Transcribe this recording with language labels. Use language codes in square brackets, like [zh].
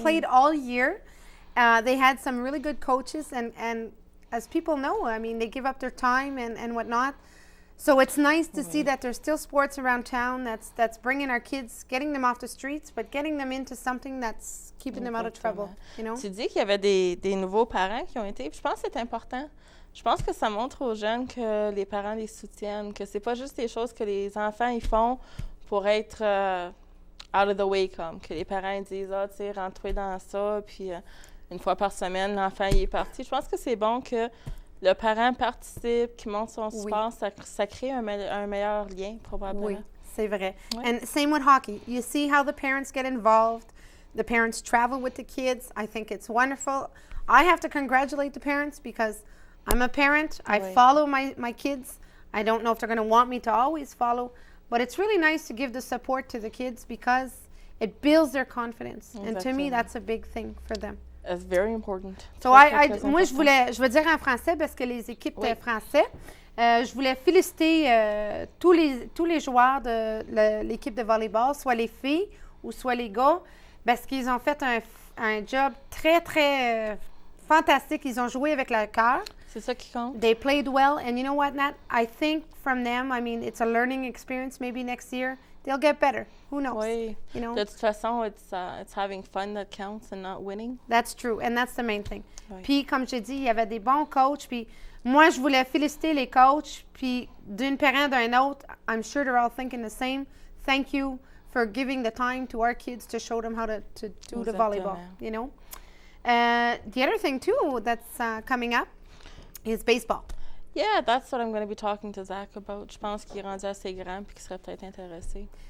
[en] played all year. They had some really good coaches. And as people know, I mean, they give up their time and whatnot. So it's nice to see that there's still sports around town that's bringing our kids, getting them off the streets, but getting them into something that's keeping them out of trouble, you know? [fr] Tu dis qu'il y avait des nouveaux parents qui ont été. Puis je pense que c'est important. Je pense que ça montre aux jeunes que les parents les soutiennent, que c'est pas juste des choses que les enfants ils font pour être [en] out of the way, [fr] comme que les parents ils disent tu sais, rentrez dans ça, puis une fois par semaine l'enfant il est parti. Je pense que c'est bon que le parent participe, qui montre son support, ça crée un meilleur lien probablement. Oui, c'est vrai. Ouais. [en] And same with hockey. You see how the parents get involved. The parents travel with the kids. I think it's wonderful. I have to congratulate the parents because I'm a parent. I [fr] Oui. [en] follow my kids. I don't know if they're going to want me to always follow, but it's really nice to give the support to the kids because it builds their confidence. And to me, [fr] Exactement. [en] that's a big thing for them. It's very important. So [fr] Très, très, très moi, important. je veux dire en français parce que les équipes Oui. français, je voulais féliciter tous les joueurs de l'équipe de volleyball, soit les filles ou soit les gars, parce qu'ils ont fait un job très, très fantastique. Ils ont joué avec le cœur. C'est ça qui compte. [en] They played well, and you know what, Nat? I think from them, I mean, it's a learning experience. Maybe next year they'll get better. Who knows? [fr] Oui. [en] You know? [fr] De toute façon, [en] it's having fun that counts and not winning. That's true, and that's the main thing. [fr] Oui. Puis, comme j'ai dit, il y avait des bons coachs, puis moi, je voulais féliciter les coachs, puis d'une parent d'un autre, [en] I'm sure they're all thinking the same. Thank you for giving the time to our kids to show them how to do the volleyball, [fr] Exactement. [en] you know? The other thing, too, that's coming up is baseball. Yeah, that's what I'm going to be talking to Zach about. [fr] Je pense qu'il est rendu assez grand puis qu'il serait peut-être intéressé.